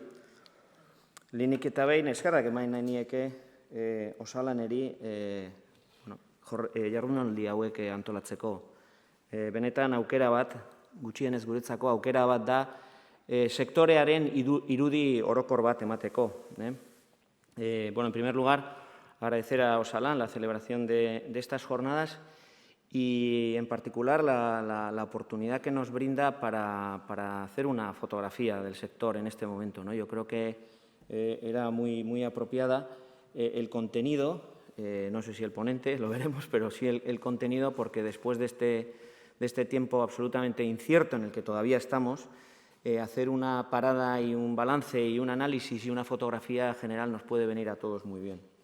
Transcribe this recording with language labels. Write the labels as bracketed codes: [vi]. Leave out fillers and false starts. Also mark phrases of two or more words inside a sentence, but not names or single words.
[eu] Lehenik eta behin eskerrak eman nahi nieke osalaneri jardunaldi hauek antolatzeko. Benetan aukera bat, gutxienez guretzako aukera bat da sektorearen irudi orokor bat emateko. [es] Bueno, en primer lugar, agradecer a Osalan la celebración de estas jornadas y, en particular, la oportunidad que nos brinda para hacer una fotografía del sector en este momento, ¿no? Yo creo que era muy apropiada el contenido, no sé si el ponente, lo veremos, pero sí el contenido, porque después de este tiempo absolutamente incierto en el que todavía estamos, hacer una parada y un balance y un análisis y una fotografía general nos puede venir a todos muy bien.